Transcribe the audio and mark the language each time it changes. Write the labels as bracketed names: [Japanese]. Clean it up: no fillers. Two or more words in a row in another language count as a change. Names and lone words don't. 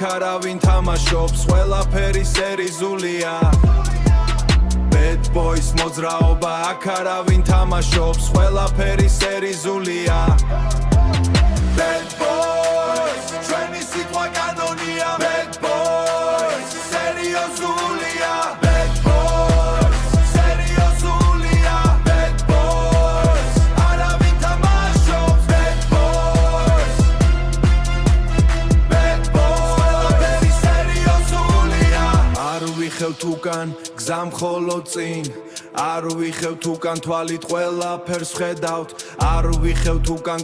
[Georgian] არავინ თამაშობს ყველაფერი სერიზულია [English] bad boys [Georgian] მოძრაობა აქ არავინ თამაშობს ყველაფერი სერიზულია [English] bad boys [Georgian] ჩვენი სიტყვა კანონია [English] bad boys [Georgian] სერიოზულია [English] bad boys [Georgian] სერიოზულია [English] bad boys [Georgian] არავინ თამაშობს [English] bad boys [Georgian] ყველაფერი სერიოზულია არ ვიხევთ უკან გზა მხოლოდ წინ არ ვიხევთ უკან თვალით ყველაფერს ხედავთ არ ვიხევთ უკან